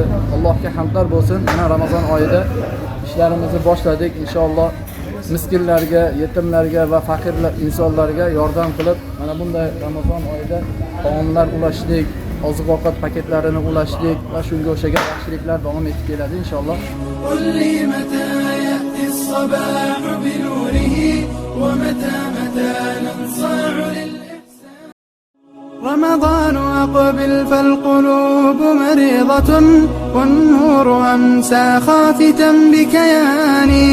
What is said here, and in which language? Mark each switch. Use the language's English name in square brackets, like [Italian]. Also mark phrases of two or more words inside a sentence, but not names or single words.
[Uzbek] Allohga hamdlar bo'lsin. Mana Ramazon oyida ishlarimizni boshladik. Inshaalloh miskinlarga, yetimlarga va faqir insonlarga yordam qilib, mana bunday Ramazon oyida taomlar ulashdik, oziq-ovqat paketlarini ulashdik va shunga o'xshagan yaxshiliklar davom etib keladi inshaalloh. [Arabic] رمضان أقبل فالقلوب مريضة والنور أمسى خافتا بكياني.